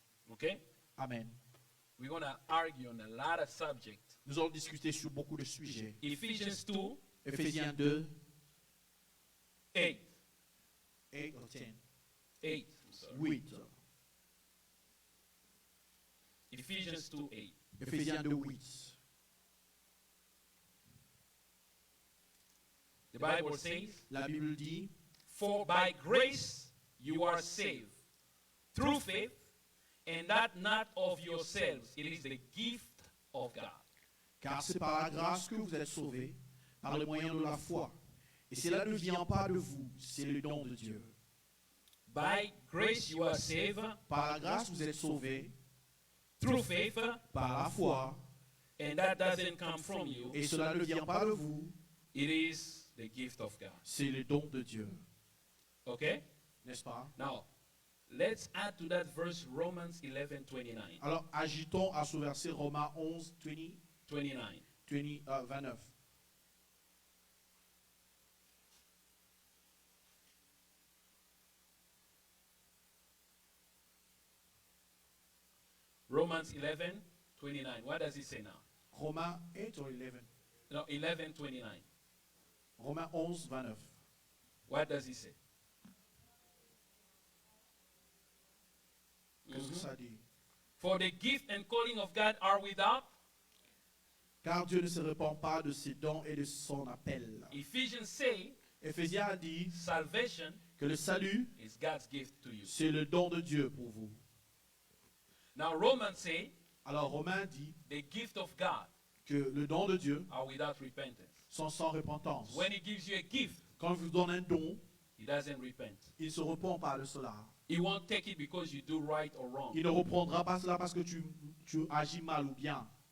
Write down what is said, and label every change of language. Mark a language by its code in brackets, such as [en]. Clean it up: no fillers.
[en] Okay? Amen. We're going to argue on a lot of subjects. [fr] Nous allons discuter sur beaucoup de sujets. [en] Ephesians 2, [fr] Éphésiens 2, 8. 8 ou 10. [en] 8. I'm sorry. 8. Ephesians 2, 8. [fr] Éphésiens 2, 8. [en] The Bible says, [fr] La Bible dit, [en] for by grace you are saved through faith, and that not of yourselves. It is the gift of God. [fr] car c'est par la grâce que vous êtes sauvés, par le moyen de la foi. Et cela ne vient pas de vous, c'est le don de Dieu. [en] By grace you are saved [fr] Par la grâce, vous êtes sauvés, [en] through faith, [fr] par la foi. [en] and that doesn't come from you. [fr] Et cela ne vient pas de vous, [en] It is the gift of God. [fr] c'est le don de Dieu. [en] Okay? [fr] N'est-ce pas? [en] Now, let's add to that verse Romans 11:29. [fr] Alors, ajoutons à ce verset Romains 11, 20, 29. 29. [en] Romans 11:29. What does it say now? [fr] Romains 8 ou 11? [en] No, 11:29. [fr] Romains 11, 29. [en] What does it say? [fr] Qu'est-ce que ça dit? [en] For the gift and calling of God are without [fr] Car Dieu ne se répand pas de ses dons et de son appel. [en] Ephesians say [fr] Éphésiens a dit [en] salvation [fr] que le salut, [en] is God's gift to you. [fr] c'est le don de Dieu pour vous. [en] Now Romans say [fr] Alors Romain dit [en] the gift of God [fr] que le don de Dieu [en] are without repentance. [fr] sont sans repentance. [en] When he gives you a gift, [fr] Quand il vous donne un don, [en] he doesn't repent. [fr] il ne se repent pas de cela. [en] He won't take it because you do right or wrong. [fr] Il ne reprendra pas cela parce que tu agis mal ou bien.